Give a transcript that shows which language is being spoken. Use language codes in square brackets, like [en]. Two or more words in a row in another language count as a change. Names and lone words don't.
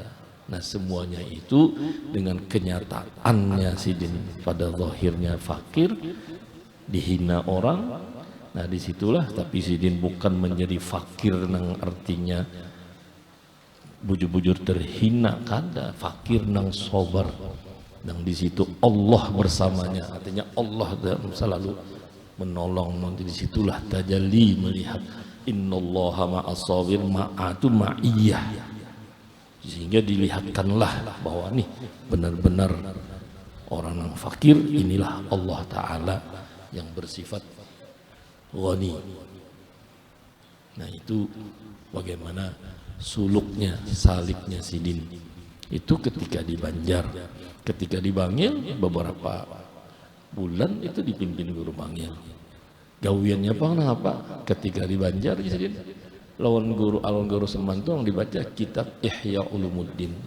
[bjn] Nah, semuanya itu dengan kenyataannya sidin pada zahirnya fakir, dihina orang. Nah, disitulah tapi sidin bukan menjadi fakir nang artinya bujur-bujur terhina, kada fakir nang sobar, nang di situ Allah bersamanya, artinya Allah selalu menolong. [id] Nanti disitulah tajalli melihat [ar] إن الله مع الصابر معه معية, [id] sehingga dilihatkanlah bahwa nih benar-benar orang yang fakir inilah Allah Ta'ala yang bersifat ghani. Nah, itu bagaimana suluknya, [bjn] saliknya sidin itu ketika di Banjar, ketika di Bangil beberapa bulan itu dipimpin guru Bangil. Gawiannya apa? Ketika di Banjar sidin lawan guru Semantu yang dibaca kitab Ihya Ulumuddin.